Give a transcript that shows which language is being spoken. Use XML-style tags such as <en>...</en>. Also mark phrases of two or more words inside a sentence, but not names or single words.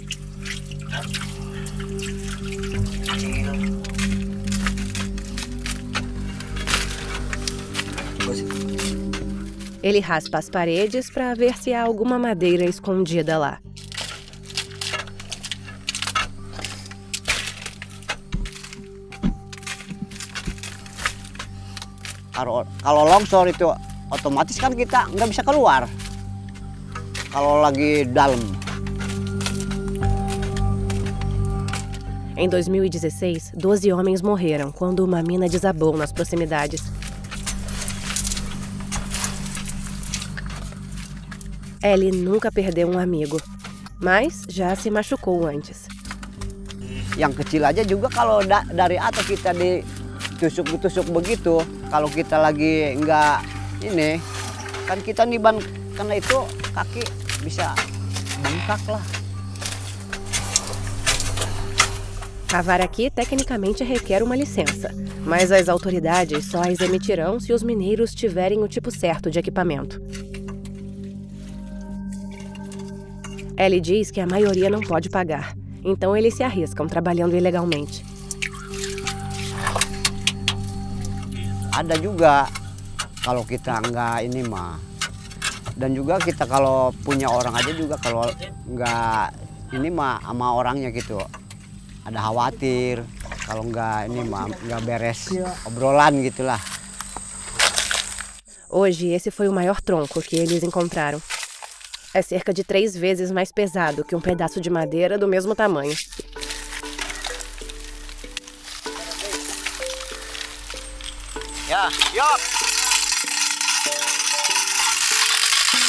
<pt>Ele raspa as paredes para ver se há alguma madeira escondida lá.</pt> <id>Kalau longsor itu otomatis kan kita nggak bisa keluar kalau lagi dalam.</id> <pt>Em 2016, 12 homens morreram quando uma mina desabou nas proximidades. Ellie nunca perdeu um amigo, mas já se machucou antes.</pt> <id>Yang kecil aja juga kalau dari atas kita ditusuk-tusuk begitu, kalau kita lagi nggak ini, kan kita niban karena itu kaki bisa bengkak lah.</id> <pt>Cavar aqui tecnicamente requer uma licença, mas as autoridades só as emitirão se os mineiros tiverem o tipo certo de equipamento. Ellie diz que a maioria não pode pagar, então eles se arriscam trabalhando ilegalmente.</pt> <id>Ada juga kalau kita nggak ini mah, dan juga kita kalau punya orang aja juga kalau nggak ini mah sama orangnya gitu, ada khawatir kalau nggak ini mah nggak beres obrolan gitulah.</id> <pt>Hoje esse foi o maior tronco que eles encontraram. É cerca de 3 vezes mais pesado que um pedaço de madeira do mesmo tamanho.</pt> <id>Ya, yuk.</id>